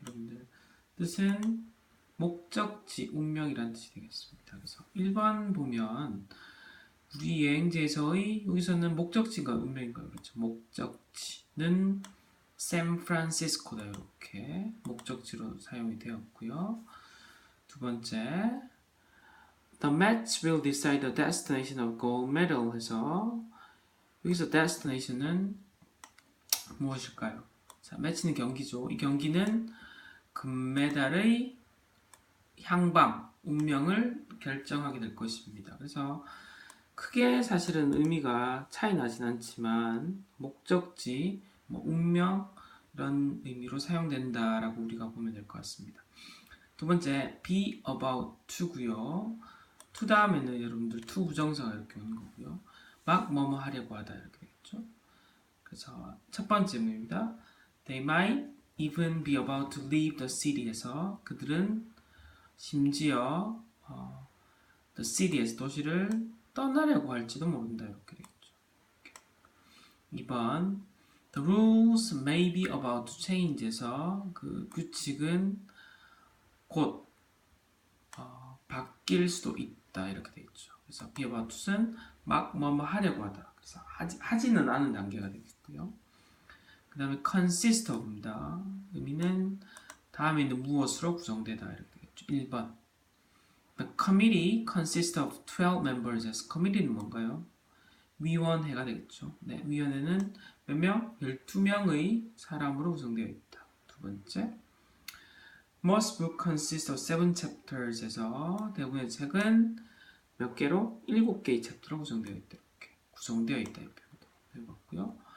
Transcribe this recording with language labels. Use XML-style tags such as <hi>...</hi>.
<ko>여러분들 뜻은 목적지, 운명이라는 뜻이 되겠습니다. 그래서 1번 보면 우리 여행지에서의 여기서는 목적지인가요? 운명인가요? 그렇죠. 목적지는 샌프란시스코다. 이렇게 목적지로 사용이 되었고요. 두 번째</ko> <en>The match will decide the destination of gold medal</en> <ko>해서 여기서</ko> <en>destination은 무엇일까요?</en> <ko>자, 매치는 경기죠. 이 경기는 금메달의 향방, 운명을 결정하게 될 것입니다. 그래서 크게 사실은 의미가 차이 나진 않지만 목적지, 운명 이런 의미로 사용된다라고 우리가 보면 될 것 같습니다. 두 번째, be about to고요. to 다음에는 여러분들 to 부정사가 이렇게 오는 거고요. 막 뭐뭐 하려고 하다 이렇게 되겠죠. 그래서 첫 번째 의미입니다.</ko> <en>They might even be about to leave the city에서</en> <ko>그들은 심지어</ko> <en>the city에서</en> <ko>도시를 떠나려고 할지도 모른다 이렇게 되겠죠. 2번</ko> <en>The rules may be about to change</en> <ko>에서 그 규칙은 곧 바뀔 수도 있다 이렇게 되겠죠. 그래서 be about to는 막 뭐뭐 하려고 하다. 그래서 하지는 않은 단계가 되겠고요. 그 다음에 consist of입니다. 의미는 다음에 있는 무엇으로 구성되다 이렇게 되겠죠.</ko> <en>1번 The committee consists of 12 members.</en> <ko>committee는 뭔가요? 위원회가 되겠죠. 네, 위원회는 몇 명? 12명의 사람으로 구성되어 있다. 두 번째</ko> <en>Most books consist of 7 chapters</en> <ko>에서 대부분의 책은 몇 개로? 7개의 챕터로 구성되어 있다. 이렇게 구성되어 있다. 이렇게 해봤고요.</ko>